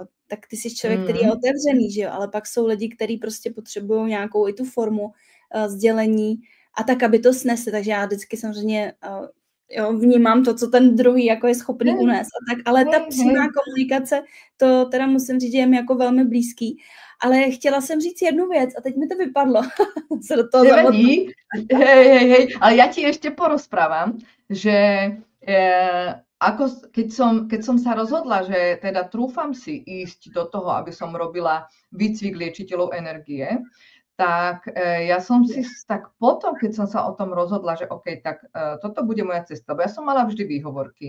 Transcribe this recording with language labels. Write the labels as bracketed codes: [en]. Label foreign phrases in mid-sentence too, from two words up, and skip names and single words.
[cs] Tak ty jsi člověk, který je otevřený, že jo, ale pak jsou lidi, kteří prostě potřebují nějakou i tu formu sdělení a tak, aby to snesli, takže já vždycky samozřejmě vnímám to, co ten druhý jako je schopný unést a tak, ale ta přímá komunikace, to teda musím říct, že je mi jako velmi blízký, ale chtěla jsem říct jednu věc a teď mi to vypadlo. [sk] Hej, ale ja ti ešte porozprávam, že keď som sa rozhodla, že teda trúfam si ísť do toho, aby som robila výcvik liečiteľov energie, tak ja som si tak potom, keď som sa o tom rozhodla, že OK, tak toto bude moja cesta, lebo ja som mala vždy výhovorky.